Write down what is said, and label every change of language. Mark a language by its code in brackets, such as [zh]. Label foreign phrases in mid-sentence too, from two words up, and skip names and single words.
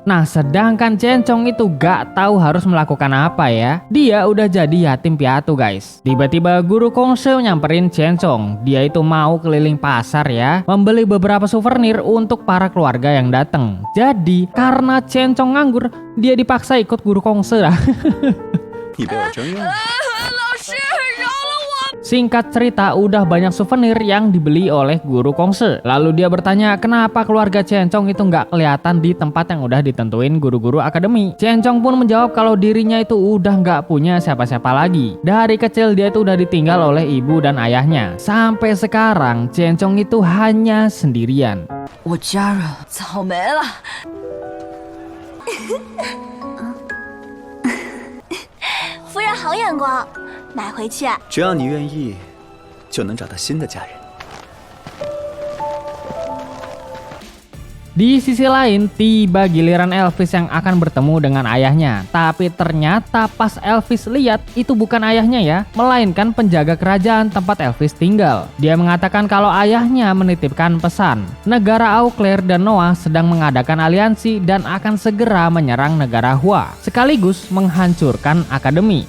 [id] Nah, sedangkan Cencong itu gak tahu harus melakukan apa ya. Dia udah jadi yatim piatu guys. Tiba-tiba guru Kongse nyamperin Cencong. Dia itu mau keliling pasar ya, membeli beberapa souvenir untuk para keluarga yang datang. Jadi karena Cencong nganggur, dia dipaksa ikut guru Kongse lah. [zh] 你被我征用了。 [id] Singkat cerita, udah banyak souvenir yang dibeli oleh guru Kongse. Lalu dia bertanya kenapa keluarga Cencong itu nggak kelihatan di tempat yang udah ditentuin guru-guru akademi. Cencong pun menjawab kalau dirinya itu udah nggak punya siapa-siapa lagi. Dari kecil dia itu udah ditinggal oleh ibu dan ayahnya. Sampai sekarang Cencong itu hanya sendirian. [zh] 我家人草莓了。夫人好眼光，买回去。只要你愿意，就能找到新的家人。 [id] Di sisi lain, tiba giliran Elvis yang akan bertemu dengan ayahnya. Tapi ternyata pas Elvis lihat, itu bukan ayahnya ya, melainkan penjaga kerajaan tempat Elvis tinggal. Dia mengatakan kalau ayahnya menitipkan pesan. Negara Auclair dan Noah sedang mengadakan aliansi dan akan segera menyerang negara Hua, sekaligus menghancurkan akademi.